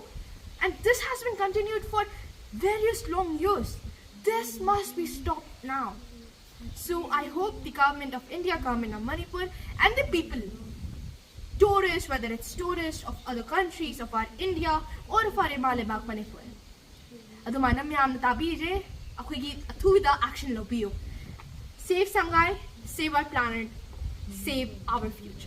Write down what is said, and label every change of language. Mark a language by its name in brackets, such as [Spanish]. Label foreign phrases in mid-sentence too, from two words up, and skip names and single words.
[English] And this has been continued for various long years. This must be stopped now. So I hope the government of India, government of Manipur, and the people, tourists, whether it's tourists of other countries, of our India, or of our Himalaya Manipur, [Manipuri] adumana miyamna tabire, akhoi athuida action lobiyo. [English] Save Sangai, save our planet, save our future.